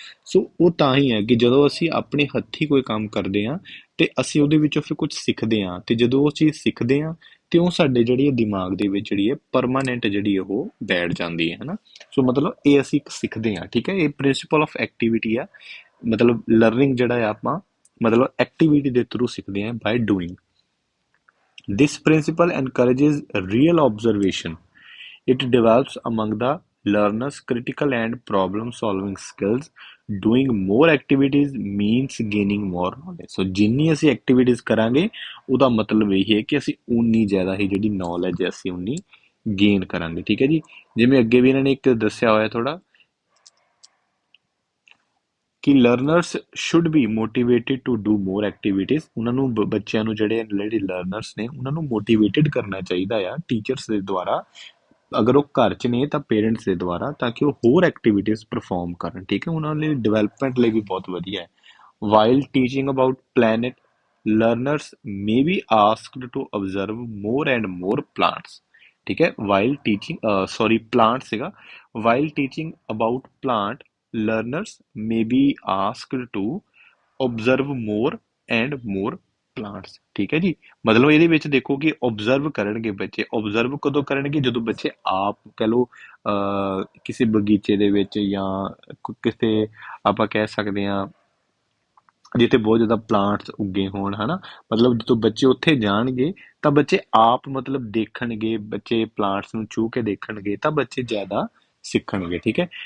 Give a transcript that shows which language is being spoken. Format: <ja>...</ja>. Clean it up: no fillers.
<pa>ਸੋ ਉਹ ਤਾਂ ਹੀ ਹੈ ਕਿ ਜਦੋਂ ਅਸੀਂ ਆਪਣੇ ਹੱਥੀਂ ਕੋਈ ਕੰਮ ਕਰਦੇ ਆ ਤੇ ਅਸੀਂ ਉਹਦੇ ਵਿੱਚੋਂ ਫਿਰ ਕੁਝ ਸਿੱਖਦੇ ਆ, ਤੇ ਜਦੋਂ ਉਹ ਚੀਜ਼ ਸਿੱਖਦੇ ਆ ਤੇ ਉਹ ਸਾਡੇ ਜਿਹੜੀ ਦਿਮਾਗ ਦੇ ਵਿੱਚ ਜਿਹੜੀ ਹੈ ਪਰਮਾਨੈਂਟ ਜਿਹੜੀ ਉਹ ਬੈਠ ਜਾਂਦੀ ਹੈ ਹਨਾ। ਸੋ ਮਤਲਬ ਇਹ ਅਸੀਂ ਸਿੱਖਦੇ ਆ, ਠੀਕ ਹੈ। ਇਹ</pa> <en>principle of activity</en> <pa>ਆ, ਮਤਲਬ ਲਰਨਿੰਗ ਜਿਹੜਾ ਆ ਆਪਾਂ ਮਤਲਬ ਐਕਟੀਵਿਟੀ ਦੇ ਥਰੂ ਸਿੱਖਦੇ ਆ</pa> <en>By doing. This principle encourages real observation. It develops among the learners critical and problem-solving skills. Doing more activities means gaining more knowledge.</en> <pa>So ਜਿੰਨੀ ਅਸੀਂ activities ਕਰਾਂਗੇ ਉਹਦਾ ਮਤਲਬ ਇਹ ਹੈ ਕਿ ਅਸੀਂ ਉਨੀ ਜ਼ਿਆਦਾ ਹੀ ਜਿਹੜੀ knowledge ਹੈ ਅਸੀਂ ਉਨੀ gain ਕਰਾਂਗੇ, ਠੀਕ ਹੈ ਜੀ। ਜਿਵੇਂ ਅੱਗੇ ਵੀ ਇਹਨਾਂ ਨੇ ਇੱਕ ਦੱਸਿਆ ਹੋਇਆ ਥੋੜਾ ਕਿ</pa> <en>Learners should be motivated to do more activities.</en> <pa>ਉਹਨਾਂ ਨੂੰ ਬੱਚਿਆਂ ਨੂੰ ਜਿਹੜੇ ਲਰਨਰਸ ਨੇ ਉਹਨਾਂ ਨੂੰ ਮੋਟੀਵੇਟਿਡ ਕਰਨਾ ਚਾਹੀਦਾ ਆ ਟੀਚਰਸ ਦੇ ਦੁਆਰਾ, ਅਗਰ ਉਹ ਘਰ 'ਚ ਨੇ ਤਾਂ ਪੇਰੈਂਟਸ ਦੇ ਦੁਆਰਾ, ਤਾਂ ਕਿ ਉਹ ਹੋਰ ਐਕਟੀਵਿਟੀਜ਼ ਪਰਫਾਰਮ ਕਰਨ, ਠੀਕ ਹੈ। ਉਹਨਾਂ ਲਈ ਡਿਵੈਲਪਮੈਂਟ ਲਈ ਵੀ ਬਹੁਤ ਵਧੀਆ ਹੈ।</pa> <en>While teaching about plant learners may be asked to observe more and more plants.</en> <pa>ਠੀਕ ਹੈ,</pa> <en>while teaching plant</en> <pa>ਸੀਗਾ।</pa> <en>While teaching about plant learners may be asked to observe more and more plants।</en> <pa>ਠੀਕ ਹੈ ਜੀ, ਮਤਲਬ ਇਹਦੇ ਵਿੱਚ ਦੇਖੋ ਕਿ observe ਕਰਨਗੇ ਬੱਚੇ। observe ਕਦੋਂ ਕਰਨਗੇ, ਜਦੋਂ ਬੱਚੇ ਆਪ ਕਹਿ ਲਓ ਕਿਸੇ ਬਗੀਚੇ ਦੇ ਵਿੱਚ ਜਾਂ ਕਿਸੇ ਆਪਾਂ ਕਹਿ ਸਕਦੇ ਹਾਂ ਜਿੱਥੇ ਬਹੁਤ ਜ਼ਿਆਦਾ ਪਲਾਂਟਸ ਉੱਗੇ ਹੋਣ ਹਨਾ। ਮਤਲਬ ਜਦੋਂ ਬੱਚੇ ਉੱਥੇ ਜਾਣਗੇ ਤਾਂ ਬੱਚੇ ਆਪ ਮਤਲਬ ਦੇਖਣਗੇ, ਬੱਚੇ ਪਲਾਂਟਸ ਨੂੰ ਛੂਹ ਕੇ ਦੇਖਣਗੇ ਤਾਂ ਬੱਚੇ ਜ਼ਿਆਦਾ ਸਿੱਖਣਗੇ, ਠੀਕ ਹੈ।</pa>